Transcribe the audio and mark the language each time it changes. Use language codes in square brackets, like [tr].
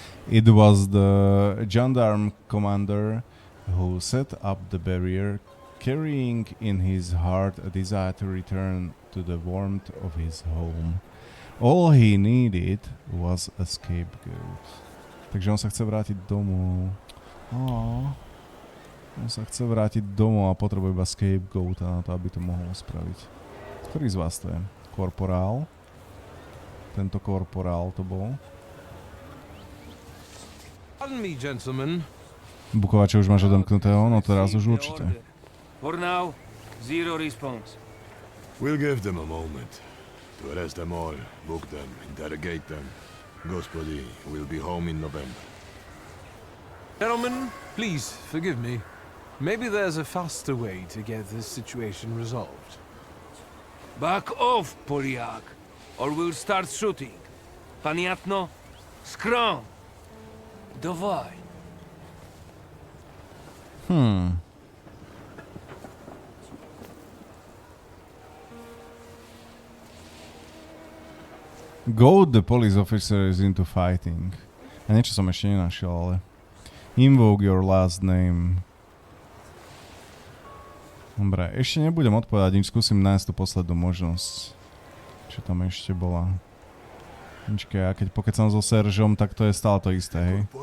[en] It was the gendarme commander who set up the barrier, carrying in his heart a desire to return to the warmth of his home. All he needed was a scapegoat. [sk] Takže on sa chce vrátiť domov. On sa chce vrátiť domov a potrebuje iba scapegoata na to, aby to mohol spraviť. Ktorý z vás to je? Korporál? Tento korporál to bol. [en] Pardon me, gentlemen. [sk] Bukovače už máš odomknutého, no teraz už určite. [en] For now, zero response. We'll give them a moment to arrest them all, book them, interrogate them. Господи, we'll be home in November. Gentlemen, please forgive me. Maybe there's a faster way to get this situation resolved. Back off, Poliak, or we'll start shooting. [ru] Paniatno, scrum. Давай. [en] Goad the police officers into fighting. [sk] A niečo som ešte nenašiel, ale... [en] Invoke your last name. [sk] Dobre, ešte nebudem odpovedať, nič skúsim nájsť tú poslednú možnosť. Čo tam ešte bola? Počkaj, ja keď pokecam so Seržom, tak to je stále to isté, hej?